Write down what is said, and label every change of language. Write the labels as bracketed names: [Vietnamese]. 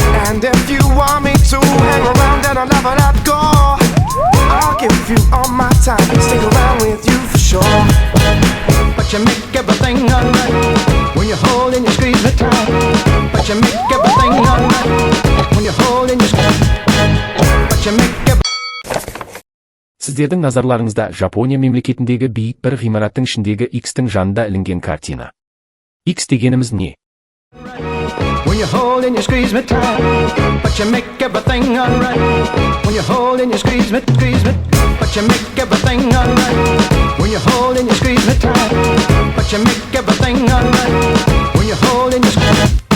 [English] And if you want me to hang around and I'll never let go, I'll give you all my time, stick around with you for sure. But you make everything alright when you hold and you squeeze me tight. But you make everything alright when you hold and you squeeze. But you make everything. [Kazakh] Сіздердің назарларыңызда Жапония мемлекетіндегі биік бір ғимараттың ішіндегі X-тің жанында ілінген картина. X дегеніміз не? [English] When you hold and you squeeze me tight, but you make everything alright. When you hold and you squeeze me, but you make everything alright. When you hold and you squeeze me tight, but you make everything alright. When you hold and you squeeze.